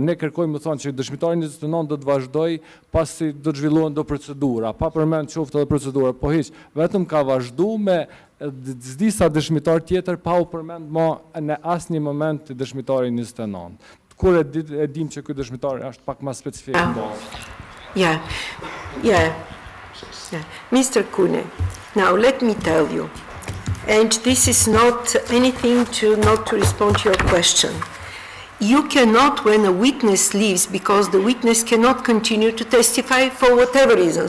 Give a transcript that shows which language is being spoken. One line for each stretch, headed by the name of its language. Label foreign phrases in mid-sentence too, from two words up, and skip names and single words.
Albanian: Ne kërkojmë të thonë që dëshmitari 29 do të vazhdoj pasi do të zhvillohen do procedura, pa përmend qoftë edhe procedura, po hiç, vetëm ka vazhduar me disa dëshmitar tjetër pa u përmend më në asnjë moment dëshmitari 29. Kur e dim që ky dëshmitar është pak më specifik në bazë.
English: Yeah. Mr. Kune, now let me tell you, and this is not anything not to respond to your question. You cannot, when a witness leaves, because the witness cannot continue to testify for whatever reasons.